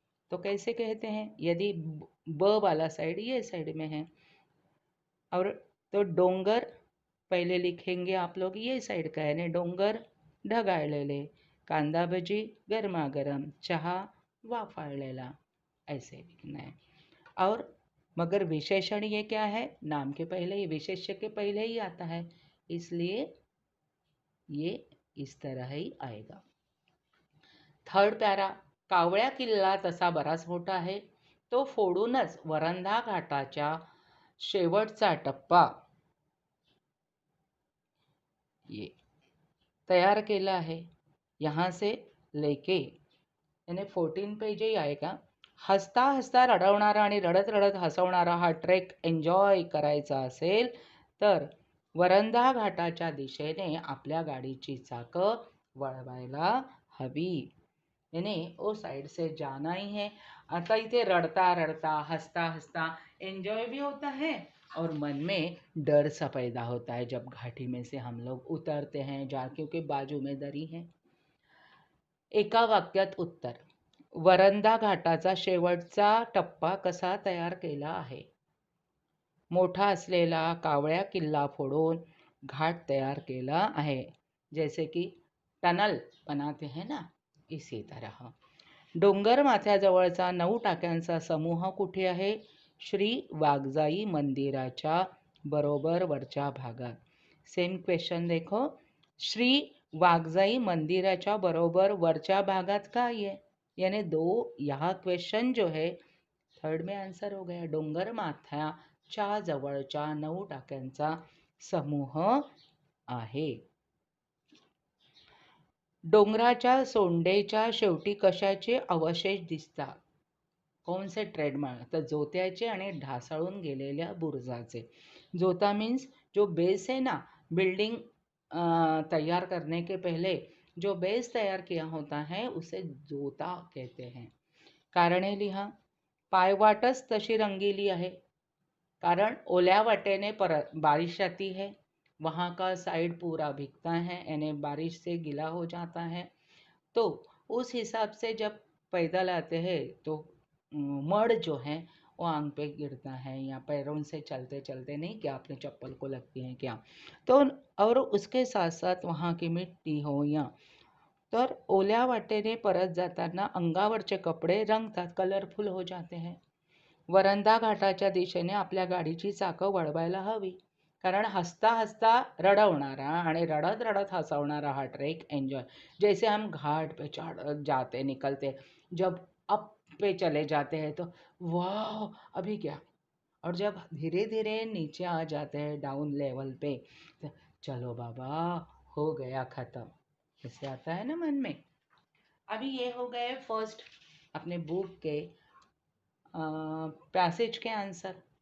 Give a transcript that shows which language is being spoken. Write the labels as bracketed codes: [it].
[hi] तो कैसे कहते हैं? यदि ब वाला साइड ये साइड में है, और तो डोंगर पहले लिखेंगे आप लोग ये साइड का, यानी [mr] डोंगर ढगाळलेले, कांदा भजी गरमागरम, चहा वाफाळलेला, [hi] ऐसे लिखना है। और मगर विशेषण ये क्या है? नाम के पहले ही, विशेष्य के पहले ही आता है, इसलिए ये इस तरह ही आएगा। [mr] थर्ड पॅरा, कावळ्या किल्ला तसा बराच मोठा आहे, तो फोडूनच वरंधा घाटाच्या शेवटचा टप्पा ये तयार केला आहे। [hi] यहाँ से लेके यानी 14 पेज ही आएगा। [mr] हसता हसता रडवणारा आणि रडत रडत हसवणारा हा ट्रेक एन्जॉय करायचा असेल तर वरंधा घाटाच्या दिशेने आपल्या गाडीची चाकं वळवायला हवी, [hi] यानी वो साइड से जाना ही है। [mr] आता इथे रडता रडता [hi] हंसता हंसता एंजॉय भी होता है, और मन में डर सा पैदा होता है जब घाटी में से हम लोग उतरते हैं, जा क्योंकि बाजू में दरी है। [mr] एका वाक्यात उत्तर, वरंधा घाटाचा शेवटचा टप्पा कसा तयार केला आहे? मोठा असलेला कावळ्या किल्ला फोडून घाट तयार केला आहे। [hi] जैसे कि टनल बनाते हैं ना, इसी तरह। [mr] डोंगर माथ्याजवळचा 9 टाक्यांचा समूह कुठे आहे? श्री वाघजाई मंदिराच्या बरोबर वरच्या भागात। [hi] सेम क्वेश्चन देखो, [mr] श्री वाघजाई मंदिराच्या बरोबर वरच्या भागात का है? [hi] यानी दो, यहाँ क्वेश्चन जो है थर्ड में आंसर हो गया। [mr] डोंगर माथ्याच्या जवळच्या 9 टाक्यांचा समूह आहे। डोंगराच्या सोंडेच्या शेवटी कशाचे अवशेष दिसतात? [hi] कौन से ट्रेडमार्क? [mr] तर जोत्याचे आणि ढासळून गेलेल्या बुरुजाचे। [hi] जोता मीन्स जो बेस है ना, बिल्डिंग तैयार करने के पहले जो बेस तैयार किया होता है उसे जोता कहते हैं। [mr] कारणे लिहा। पायवाटच तशी रंगीली आहे, कारण ओल्या वाटेने [hi] परत बारिश आती है, वहाँ का साइड पूरा भीगता है यानी बारिश से गीला हो जाता है। तो उस हिसाब से जब पैदल आते हैं तो मड जो है वो आंग पे गिरता है, या पैरों से चलते चलते नहीं क्या अपने चप्पल को लगती है क्या, तो और उसके साथ साथ वहाँ की मिट्टी हो या, [mr] तर ओल्या वाटेने परत जाताना अंगावरचे कपडे रंगतात, [hi] कलरफुल हो जाते हैं। [mr] वरंधा घाटाच्या दिशेने आपल्या गाडीची चाकं वळवायला हवी, कारण हसता हसता रडवणारा आणि रडत रडत हसवणारा हा ट्रेक एन्जॉय। [hi] जैसे हम घाट पे चढ़ जाते निकलते, जब अप पे चले जाते हैं तो वाह अभी क्या, और जब धीरे धीरे नीचे आ जाते हैं डाउन लेवल पे तो चलो बाबा हो गया ख़त्म, ऐसे आता है ना मन में। अभी ये हो गए फर्स्ट अपने बुक के पैसेज के आंसर।